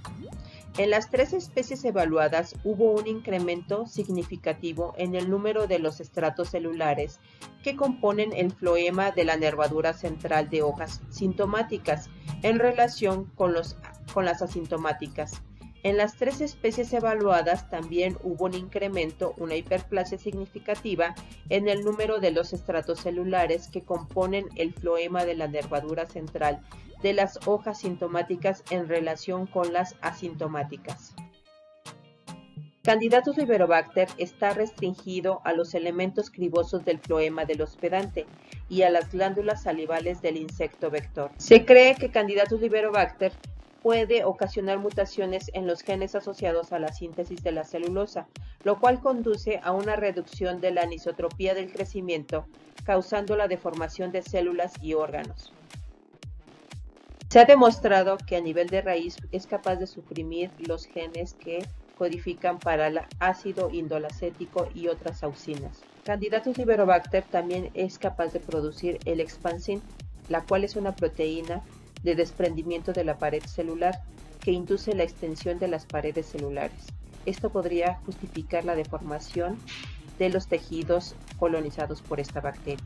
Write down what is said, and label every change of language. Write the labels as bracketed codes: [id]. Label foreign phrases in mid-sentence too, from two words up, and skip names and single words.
[es] En las 3 especies evaluadas hubo un incremento significativo en el número de los estratos celulares que componen el floema de la nervadura central de hojas sintomáticas en relación con las asintomáticas. En las 3 especies evaluadas también hubo un incremento, una hiperplasia significativa en el número de los estratos celulares que componen el floema de la nervadura central de las hojas sintomáticas en relación con las asintomáticas. Candidatus liberobacter está restringido a los elementos cribosos del floema del hospedante y a las glándulas salivales del insecto vector. Se cree que Candidatus liberobacter puede ocasionar mutaciones en los genes asociados a la síntesis de la celulosa, lo cual conduce a una reducción de la anisotropía del crecimiento, causando la deformación de células y órganos. Se ha demostrado que a nivel de raíz es capaz de suprimir los genes que codifican para el ácido indolacético y otras auxinas. Candidatus liberobacter también es capaz de producir el expansin, la cual es una proteína de desprendimiento de la pared celular que induce la extensión de las paredes celulares. Esto podría justificar la deformación de los tejidos colonizados por esta bacteria.